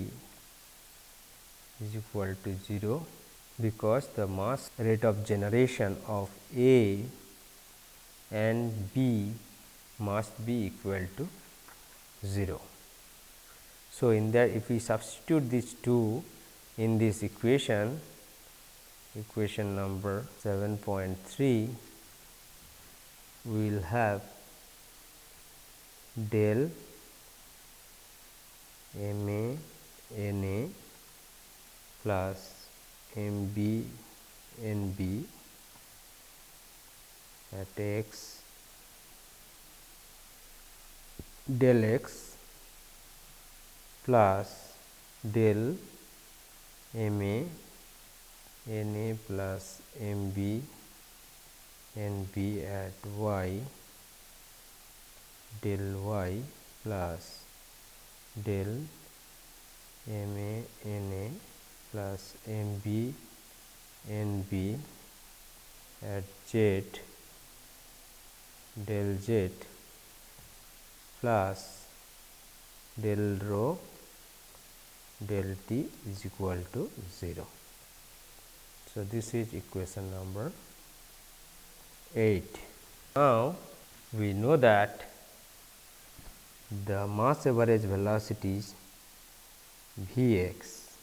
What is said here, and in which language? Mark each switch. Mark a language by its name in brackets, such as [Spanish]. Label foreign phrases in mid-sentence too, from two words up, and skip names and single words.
[English] is equal to 0, because the mass rate of generation of A and B must be equal to 0. So, in that if we substitute these two in this equation, equation number 7.3, we will have del MA NA plus MB NB at x del x plus del MA NA plus MB NB at y del y plus del MA NA plus MB NB at z del z plus del rho del t is equal to 0. So, this is equation number 8. Now, we know that the mass average velocities V x